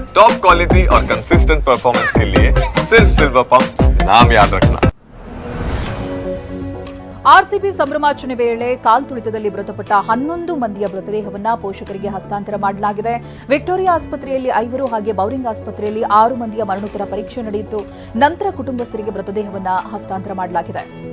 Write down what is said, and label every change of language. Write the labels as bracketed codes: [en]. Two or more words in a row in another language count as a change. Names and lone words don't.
[en] top quality [hi] और [en] consistent performance [hi] के लिए सिर्फ सिल्वर पंप नाम याद रखना। [kn] ಆರ್ಸಿಬಿ ಸಂಭ್ರಮಾಚರಣೆ ವೇಳೆ ಕಾಲ್ತುಳಿತದಲ್ಲಿ ಮೃತಪಟ್ಟ 11 ಮಂದಿಯ ಮೃತದೇಹವನ್ನ ಪೋಷಕರಿಗೆ ಹಸ್ತಾಂತರ ಮಾಡಲಾಗಿದೆ. ವಿಕ್ಟೋರಿಯಾ ಆಸ್ಪತ್ರೆಯಲ್ಲಿ 5 ಹಾಗೆ ಬೌರಿಂಗ್ ಆಸ್ಪತ್ರೆಯಲ್ಲಿ 6 ಮಂದಿಯ ಮರಣೋತ್ತರ ಪರೀಕ್ಷೆ ನಡೆಯಿತು. ನಂತರ ಕುಟುಂಬಸ್ಥರಿಗೆ ಮೃತದೇಹವನ್ನ ಹಸ್ತಾಂತರ ಮಾಡಲಾಗಿದೆ.